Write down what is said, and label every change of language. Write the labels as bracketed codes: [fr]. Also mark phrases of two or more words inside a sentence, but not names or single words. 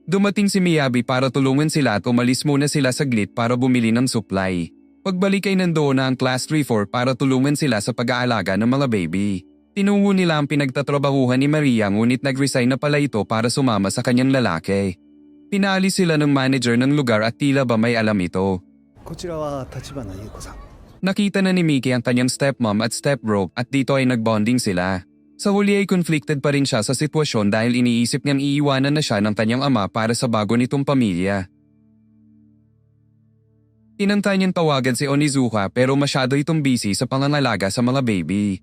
[tl] Dumating si Miyabi para tulungan sila at umalis muna sila saglit para bumili ng supply. Pagbalik ay nandoon na ang Class 3-4 para tulungan sila sa pag-aalaga ng mga baby. Tinungo nila ang pinagtatrabahuhan ni Maria ngunit nag-resign na pala ito para sumama sa kanyang lalaki. Pinaalis sila ng manager ng lugar at tila ba may alam ito. [ja] こちらは立花優子さん。 [tl] Nakita na ni Mickey ang kanyang stepmom at stepbro at dito ay nagbonding sila. Sa huli ay conflicted pa rin siya sa sitwasyon dahil iniisip niyang iiwanan na siya ng kanyang ama para sa bago nitong pamilya. Tinantay niyang tawagan si Onizuka pero masyado itong busy sa pangangalaga sa mga baby.